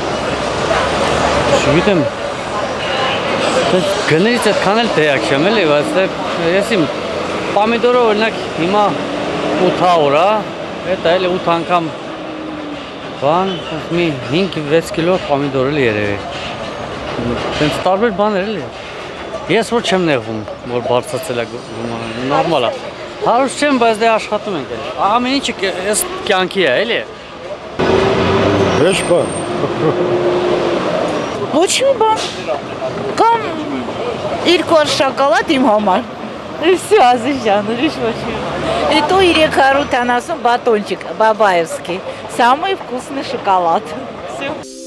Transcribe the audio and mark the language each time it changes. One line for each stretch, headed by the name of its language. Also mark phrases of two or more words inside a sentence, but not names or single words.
Armenian: չգիտեմ։ Գներից այդքան էլ տեղյակ չեմ էլի, բայց ես իմ պամիդորը օրինակ հիմա 800 է, դա էլ 8 անգամ բան, մի 5-6 կիլո պամիդոր էլ երևի։ Տենց տարբեր բաներ էլի։ Ես որ չեմ նեղվում, որ բարձրացել է նորմալ է։ Հարուստ չեմ, բայց դե աշխատում ենք էլի։ Ամեն ինչը ես կյանքի է, էլի։ Ոչ բան։ Ոչ մի բան։ Կամ 2 շոկոլադ իմ համար։
Russian: И все, Азизжан,
Armenian: ուրիշ ոչ մի բան։
Russian: И то 370 батончик бабаевский. Самый вкусный шоколад. Все.